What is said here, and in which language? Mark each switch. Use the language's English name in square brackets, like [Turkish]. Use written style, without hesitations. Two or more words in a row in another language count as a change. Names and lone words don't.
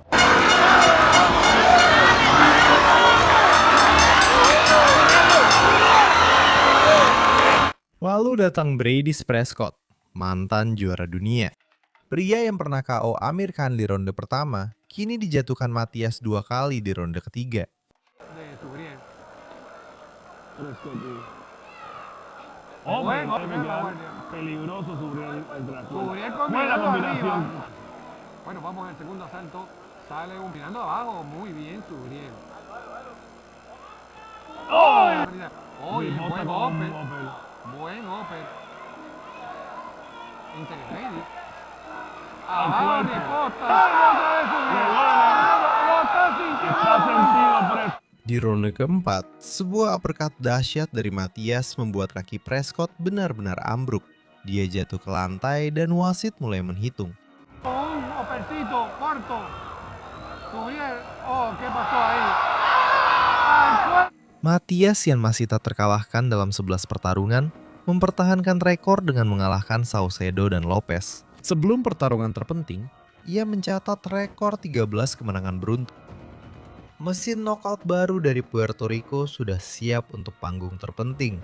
[Indonesian] Lalu datang Brady Prescott, mantan juara dunia. Pria yang pernah KO Amir Khan di ronde pertama, kini dijatuhkan Matias 2 kali di ronde ketiga. [Spanish] Bueno, vamos al segundo asalto. Sale mirando abajo, muy bien Subriel. Oye, buen golpe. Buen golpe. Integrity. Abajo de Costa. Otra vez subió. Lo está sintiendo. [Indonesian] Di ronde keempat, sebuah uppercut dahsyat dari Matias membuat kaki Prescott benar-benar ambruk. Dia jatuh ke lantai dan wasit mulai menghitung. [Spanish] Un opercito corto. Subir. Oh, ¿qué pasó ahí? [Indonesian] Matias yang masih tak terkalahkan dalam 11 pertarungan, mempertahankan rekor dengan mengalahkan Saucedo dan Lopez. Sebelum pertarungan terpenting, ia mencatat rekor 13 kemenangan beruntun. Mesin knockout baru dari Puerto Rico sudah siap untuk panggung terpenting.